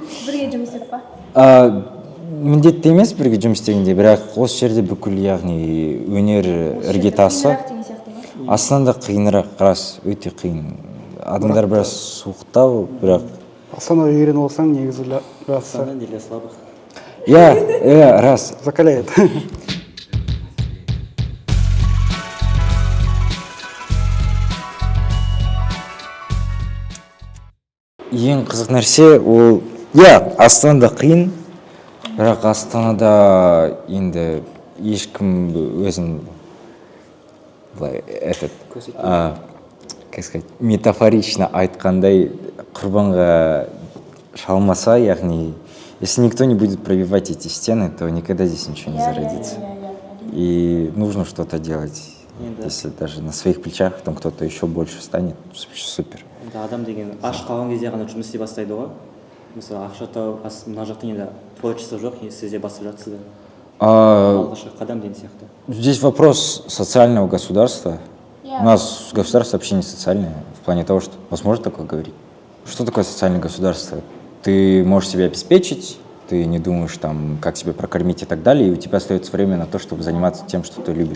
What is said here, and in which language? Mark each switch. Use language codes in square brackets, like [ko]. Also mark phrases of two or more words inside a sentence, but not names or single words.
[kk] Бірге жұмыс істеп па? Міндетті емес бірге жұмыс істегенде, бірақ осы жерде бүкіл яғни өнер іргетасы. Астанада қиынырақ, рас, өте қиын. Адамдар біраз суықтау, бірақ Астанада үйреніп алсаң, негізі рас. [ru] Астанада для слабых. [kk] Иә, рас. [ru] Закаляет. [kk] Ең қызық нәрсе ол, Астанада қиын, бірақ Астанада енді ешкім өзін метафорично айтқандай құрбанға шалмаса, яғни, [ru] если никто не будет пробивать эти стены, то никогда здесь ничего не зародится. И нужно что-то делать. Если даже на своих плечах там кто-то еще больше станет, супер. [kk] Адам деген аш қалған кезде ғана жұмыс істей бастайды ғой. Мысалы, ақша тауып, мына жақтың енді творчество жоқ, сіз де басып жатсыз да. Алғашқы қадам деген сияқты. [ru] Здесь вопрос социального государства. У нас государство вообще не социальное, в плане того, что возможно такое говорить. Что такое социальное государство? Ты можешь себя обеспечить, ты не думаешь, там, как себя прокормить и так далее, и у тебя остается время на то, чтобы заниматься тем, что ты любишь.